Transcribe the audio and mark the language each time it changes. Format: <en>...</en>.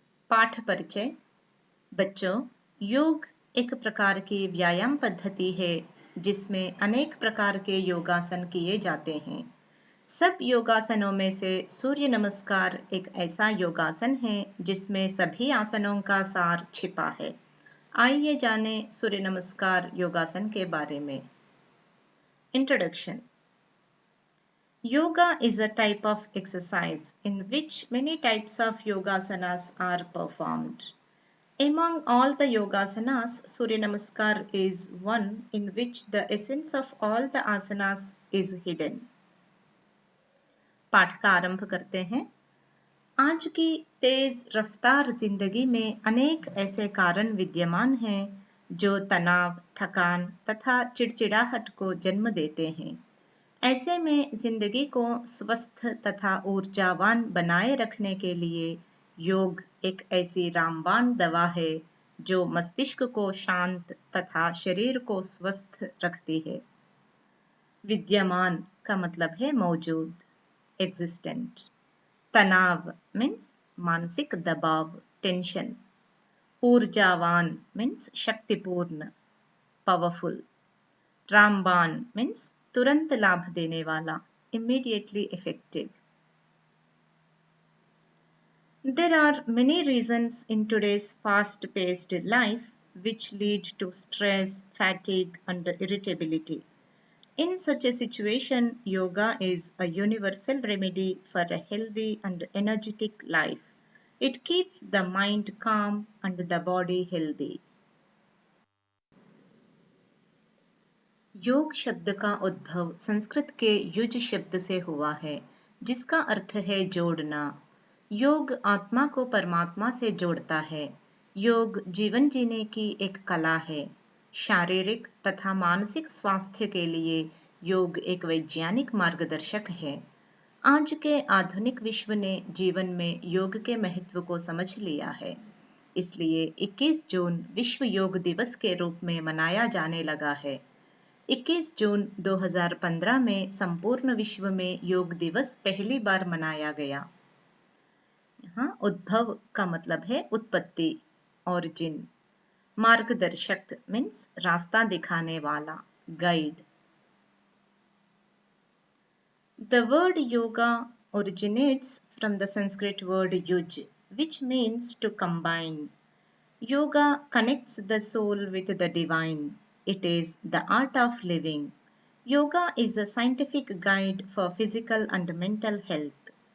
<hi>पाठ परिचय बच्चों, योग एक प्रकार की व्यायाम पद्धति है जिसमें अनेक प्रकार के योगासन किए जाते हैं। सब योगासनों में से सूर्य नमस्कार एक ऐसा योगासन है जिसमें सभी आसनों का सार छिपा है। आइए जाने सूर्य नमस्कार योगासन के बारे में।</hi> <en>Introduction. Yoga is a type of exercise in which many types of yogasanas are performed. Among all the yogasanas, Surya Namaskar is one in which the essence of all the asanas is hidden.</en> <hi>पाठ का आरंभ करते हैं। आज की तेज रफ्तार जिंदगी में अनेक ऐसे कारण विद्यमान हैं जो तनाव, थकान तथा चिड़चिड़ाहट को जन्म देते हैं। ऐसे में जिंदगी को स्वस्थ तथा ऊर्जावान बनाए रखने के लिए योग एक ऐसी रामबाण दवा है जो मस्तिष्क को शांत तथा शरीर को स्वस्थ रखती है। विद्यमान का मतलब है मौजूद, एग्जिस्टेंट। तनाव मीन्स मानसिक दबाव, टेंशन। ऊर्जावान मीन्स शक्तिपूर्ण, पावरफुल। रामबाण मीन्स तुरंत लाभ देने वाला,</hi> <en>immediately effective. There are many reasons in today's fast-paced life which lead to stress, fatigue, and irritability. In such a situation, yoga is a universal remedy for a healthy and energetic life. It keeps the mind calm and the body healthy.</en> <hi>योग शब्द का उद्भव संस्कृत के use शब्द से हुआ है जिसका अर्थ है जोड़ना। योग आत्मा को परमात्मा से जोड़ता है। योग जीवन जीने की एक कला है। शारीरिक तथा मानसिक स्वास्थ्य के लिए योग एक वैज्ञानिक मार्गदर्शक है। आज के आधुनिक विश्व ने जीवन में योग के महत्व को समझ लिया है, इसलिए 21 जून विश्व योग दिवस के रूप में मनाया जाने लगा है। 21 जून 2015 में संपूर्ण विश्व में योग दिवस पहली बार मनाया गया। यहाँ उद्भव का मतलब है उत्पत्ति, ओरिजिन। मार्गदर्शक मीन्स रास्ता दिखाने वाला, guide.</hi> <en>The word yoga originates from the Sanskrit word yuj, which means to combine. Yoga connects the soul with the divine. It is the art of living. Yoga is a scientific guide for physical and mental health.</en>